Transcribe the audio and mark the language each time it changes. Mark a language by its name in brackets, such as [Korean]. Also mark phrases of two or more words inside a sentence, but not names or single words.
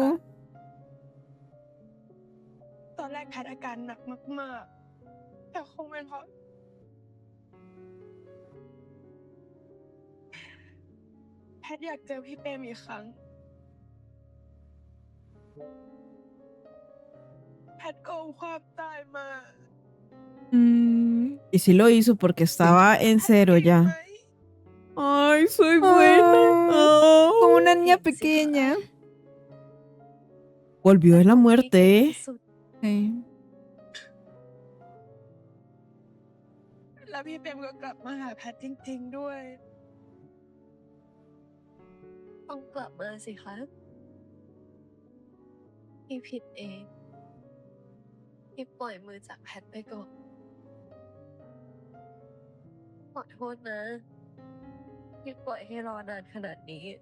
[Thai] ตอนแรกแพทอาการหนักมากๆ แต่คงเป็นเพราะ แพทอยากเจอพี่เปรมอีกครั้ง แพทโกงความตายมา Mm. [Spanish] Y sí lo hizo porque estaba en cero ya. Ay, soy buena. Oh, como una niña [Thai] จริงสิคะ [Spanish] pequeña. Volvió de la [Thai] พี่ [Spanish] muerte, [Thai] เก่ง [Spanish] ¿eh? [Thai] ที่สุด [Spanish] Sí. [Thai] แล้วพี่เปรมก็กลับมาหาแพทจริงๆด้วย ต้องกลับมาสิคะ พี่ผิดเอง พี่ปล่อยมือจากแพทไปก่อน ขอโทษนะ พี่ปล่อยให้รอนานขนาดนี้